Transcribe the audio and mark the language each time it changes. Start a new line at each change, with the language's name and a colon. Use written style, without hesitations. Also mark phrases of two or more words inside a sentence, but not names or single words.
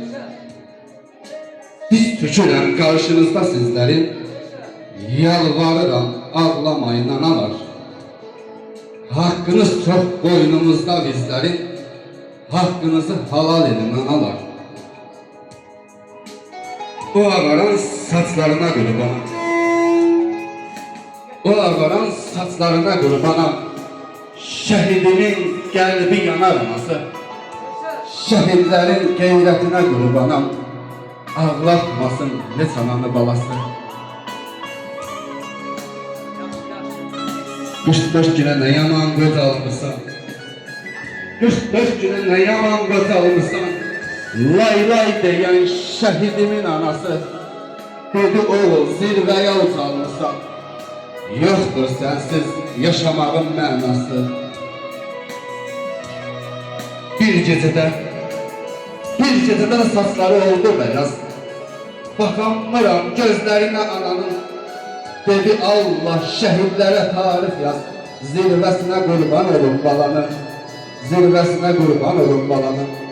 Azerbaijani: Diş tükürəm qarşınızda sizlərin. Yalvarıram, ağlamayın analar.
Turkish: Hakkınız çok boynumuzda bizlerin. Hakkınızı halal edin analar. O ağaran saçlarına kurbanam. O ağaran saçlarına kurbanam. Şehidimin kalbi yanar anası. Şehitlerin gayretine kurbanam. Ağlatmasın ne sananı balası.
Azerbaijani: Qış günə nə yaman göz almışsan. Qış günə nə yaman göz almışsan. Lay lay deyən şəhidimin anası. Dedi oğul zirvəyə uçalmışsan. Yoxdur sənsiz yaşamağın mənası. Bir gecədə saçları oldu beyaz. Bakamıram gözlərinə ananın.
Turkish: Dedi Allah şehidlere tarih yaz. Zirvesine kurban olun balanı. Zirvesine kurban olun balanı.